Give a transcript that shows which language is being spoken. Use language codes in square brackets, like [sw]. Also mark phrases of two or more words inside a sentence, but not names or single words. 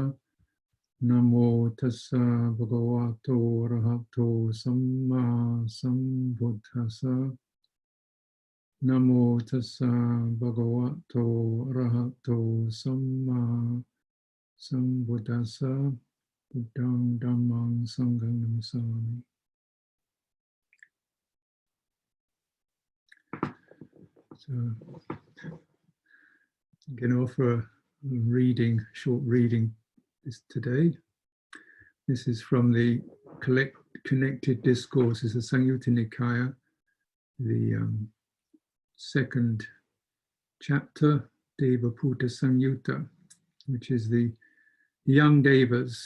[pi] Namo tassa bhagavato arahato samma sambuddhassa. Namo tassa bhagavato arahato samma sambuddhassa. Buddhang dhammang sanghang namassami. [en] So I'm going to offer a short reading today. This is from the Connected Discourses, the Samyutta Nikaya, the second chapter, Deva Puta Samyutta, which is the young Devas.